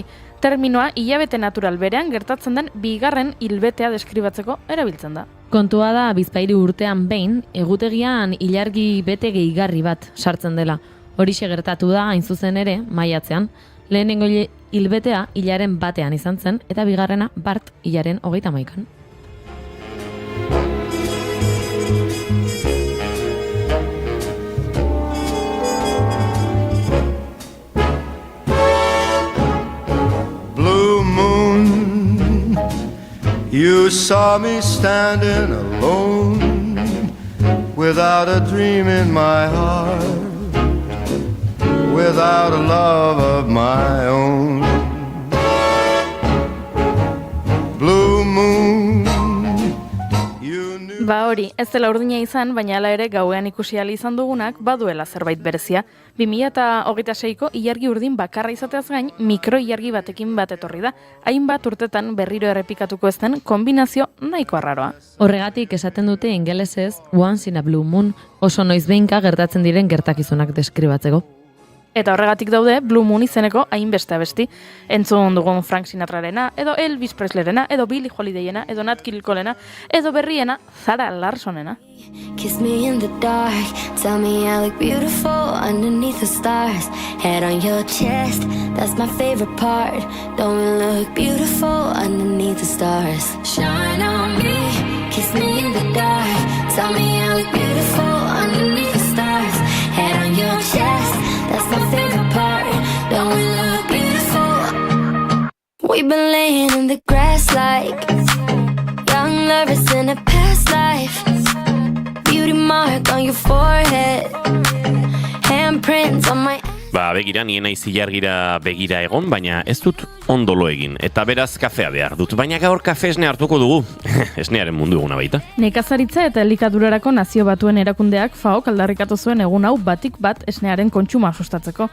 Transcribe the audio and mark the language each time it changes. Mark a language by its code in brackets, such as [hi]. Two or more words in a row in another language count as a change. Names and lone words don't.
[eu] Terminoa hilabete natural berean gertatzen den bigarren hilbetea deskribatzeko erabiltzen da. Kontua da Bizpahiru urtean behin, egutegian ilargi bete gehigarri bat sartzen dela. Horixe gertatu da hain zuzen ere maiatzean. Lehenengo hilbetea hilaren batean izan zen eta bigarrena bart hilaren 31an. [en] Blue moon, you saw me standing alone, without a dream in my heart, without a love of my own. Blue moon, you knew... [eu] Hori, ez dela urdina izan, baina hala ere gauean ikusi ahal izan dugunak baduela zerbait berezia. 2026ko ilargi urdin bakarra izateaz gain, mikroilargi batekin bat etorri da. Hainbat urtetan berriro errepikatuko ez den kombinazio nahiko arraroa. Horregatik esaten dute ingelesez [en] once in a blue moon, [eu] oso noizbehinka gertatzen diren gertakizunak deskribatzeko. Eta horregatik daude Blue Moon izeneko hainbeste abesti. Entzun dugun Frank Sinatrarena, edo Elvis Presleyrena, edo Billie Holidayena, edo Nat King Colena, edo berriena Zara Larsonena. [en] Kiss me in the dark, tell me I look beautiful underneath the stars. Head on your chest, that's my favorite part. Don't we look beautiful underneath the stars? Shine on me, kiss me in the dark, tell me I look beautiful underneath the stars. Head on your chest, that's my favorite part. Don't we look beautiful? We've been laying in the grass like young lovers in a past life. Beauty mark on your forehead, handprints on my... [eu] Begira, nien naiz ilargira begira egon, baina ez dut ondolo egin. Eta beraz kafea behar dut, baina gaur kafe esne hartuko dugu. Esnearen mundu eguna baita. Nekazaritza eta elikadurarako Nazio Batuen erakundeak FAOk aldarrikatu zuen egun hau batik bat esnearen kontsuma sustatzeko.